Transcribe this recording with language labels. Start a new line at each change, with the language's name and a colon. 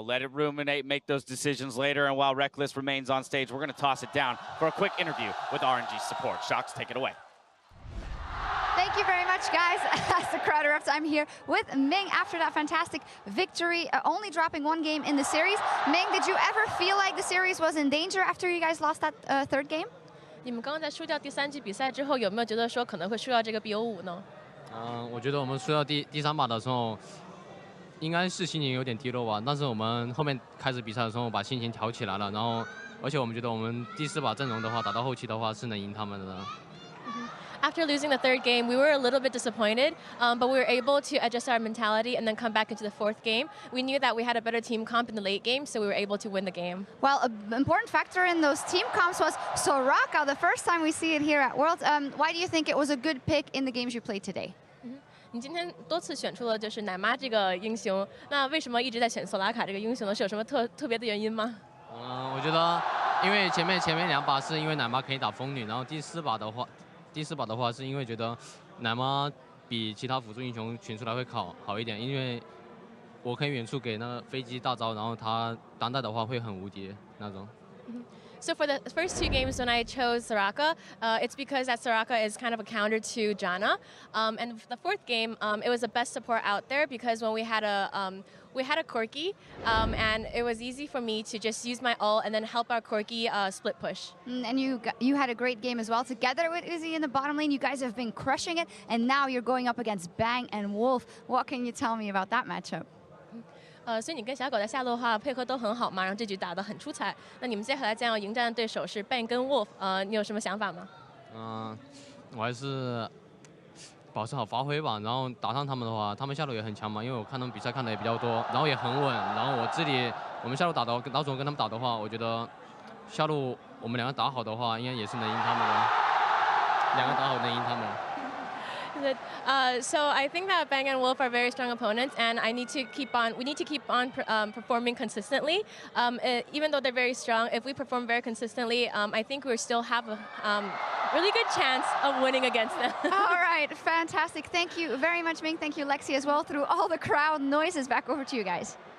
English: Let it ruminate, make those decisions later. And while Reckless remains on stage, we're going to toss it down for a quick interview with RNG support. Shocks, take it away. Thank you very much, guys. As the crowd erupts, I'm here with Ming after that fantastic victory, only dropping one game in the series. Ming, did you ever feel like the series was in danger after you guys lost that third game?
Chinese: 你们刚刚在输掉第3局比赛之后，有没有觉得说可能会输掉这个 BO5 呢？我觉得我们输到第3把的时候，应该是心情有点低落吧。但是我们后面开始比赛的时候，把心情调起来了。然后，而且我们觉得我们第4把阵容的话，打到后期的话是能赢他们的。
English: After losing the third game, we were a little bit disappointed, but we were able to adjust our mentality and then come back into the fourth game. We knew that we had a better team comp in the late game, so we were able to win the game. Well, an important factor in those team comps was Soraka, the first time we see it here at Worlds. Why do you think it was a good pick in the games you played today?
Chinese: 你今天多次选出了就是奶妈这个英雄，那为什么一直在选索拉卡这个英雄呢？是有什么特别的原因吗？我觉得，因为前面2把是因为奶妈可以打风女，然后第4把的话是因为觉得奶妈比其他辅助英雄选出来会好一点，因为我可以远处给那个飞机大招，然后他单带的话会很无敌那种。
English: So for the first 2 games when I chose Soraka, it's because that Soraka is kind of a counter to Janna. And for the 4th game, it was the best support out there because when we had a Corki, and it was easy for me to just use my ult and then help our Corki split push. And you had a great game as well. Together with Uzi in the bottom lane, you guys have been crushing it, and now you're going up against Bang and Wolf. What can you tell me about that matchup?
Chinese: 所以你跟小狗在下路的话配合都很好嘛，然后这局打得很出彩。那你们接下来将要迎战的对手是 Bang 跟 Wolf， 你有什么想法吗？我还是保持好发挥吧，然后打上他们的话，他们下路也很强嘛，因为我看他们比赛看的也比较多，然后也很稳。然后我们下路老总跟他们打的话，我觉得下路我们2个打好的话，应该也是能赢他们的。2个打好能赢他们。
English: So I think that Bang and Wolf are very strong opponents, and we need to keep on performing consistently. Even though they're very strong, if we perform very consistently, I think we still have a really good chance of winning against them. All right, fantastic. Thank you very much, Ming. Thank you, Lexi, as well. Through all the crowd noises, back over to you guys.